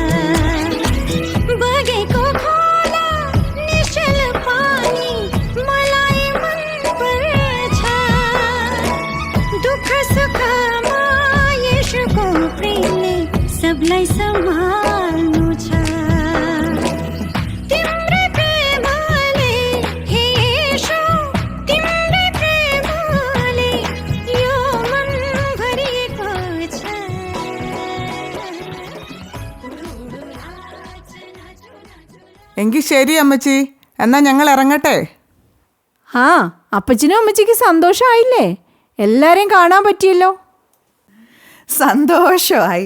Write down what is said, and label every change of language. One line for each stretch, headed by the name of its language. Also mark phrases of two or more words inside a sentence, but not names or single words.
Nepali: बगेको खोला निश्चल पानी मलाई मन पर्छ दुःख सुखमा येशूको प्रेमले सबलाई सम्हाल्नु छ तिम्रो प्रेमले हे येशू तिम्रो प्रेमले यो मन भरिएको छ
Malayalam: എങ്കിൽ ശരി അമ്മച്ചി, എന്നാ ഞങ്ങൾ ഇറങ്ങട്ടെ. ആ അപ്പച്ചനും അമ്മച്ചിക്ക് സന്തോഷമായില്ലേ? എല്ലാരെയും കാണാൻ പറ്റിയല്ലോ. സന്തോഷമായി.